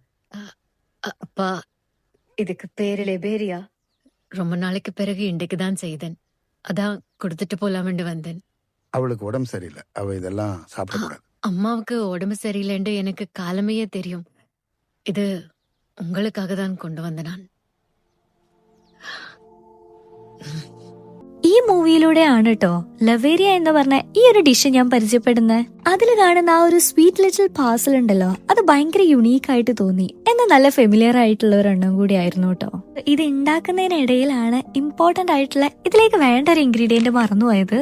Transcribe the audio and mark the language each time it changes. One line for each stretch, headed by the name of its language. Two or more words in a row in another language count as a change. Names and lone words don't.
Tamil: அப்பா, இதுக்கு பேரு லெபேரியா. ரொம்ப நாளைக்கு பிறகு இன்றைக்கு தான் செய்தேன். அதான் கொடுத்துட்டு போலாமென்று வந்தேன். அவளுக்கு உடம்பு சரியில்லை. அவ இதெல்லாம் சாப்பிடக்கூடாது. அம்மாவுக்கு உடம்பு சரியில்லைன்னு எனக்கு காலமையே தெரியும். இது உங்களுக்காக தான் கொண்டு வந்த நான்.
Malayalam: ഈ മൂവിയിലൂടെയാണ് കേട്ടോ ലവേരിയ എന്ന് പറഞ്ഞ ഈ ഒരു ഡിഷ് ഞാൻ പരിചയപ്പെടുന്നത്. അതിൽ കാണുന്ന ആ ഒരു
English: sweet little parcel
Malayalam: ഉണ്ടല്ലോ, അത് ഭയങ്കര യുണീക്ക് ആയിട്ട് തോന്നി. എന്നാൽ നല്ല ഫെമിലിയർ ആയിട്ടുള്ള ഒരെണ്ണം കൂടി ആയിരുന്നു കേട്ടോ. ഇത് ഉണ്ടാക്കുന്നതിനിടയിലാണ് ഇമ്പോർട്ടന്റ് ആയിട്ടുള്ള ഇതിലേക്ക് വേണ്ട ഒരു ഇൻഗ്രീഡിയന്റ് മറന്നുപോയത്.